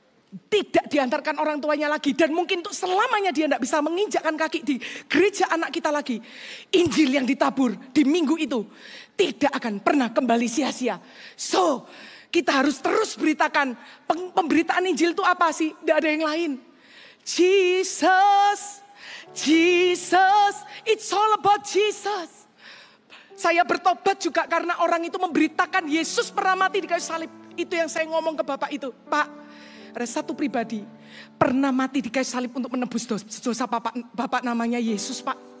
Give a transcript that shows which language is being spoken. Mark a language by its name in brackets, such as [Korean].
[Indonesian] tidak diantarkan orang tuanya lagi. Dan mungkin untuk selamanya dia tidak bisa menginjakkan kaki di gereja anak kita lagi. Injil yang ditabur di minggu itu tidak akan pernah kembali sia-sia. So, kita harus terus beritakan. Pemberitaan Injil itu apa sih? Tidak ada yang lain. [English] Jesus, Jesus, it's all about Jesus. [Indonesian] Saya bertobat juga karena orang itu memberitakan Yesus pernah mati di kayu salib. Itu yang saya ngomong ke Bapak itu. Pak, ada satu pribadi pernah mati di kayu salib untuk menebus dosa Bapak namanya Yesus, Pak.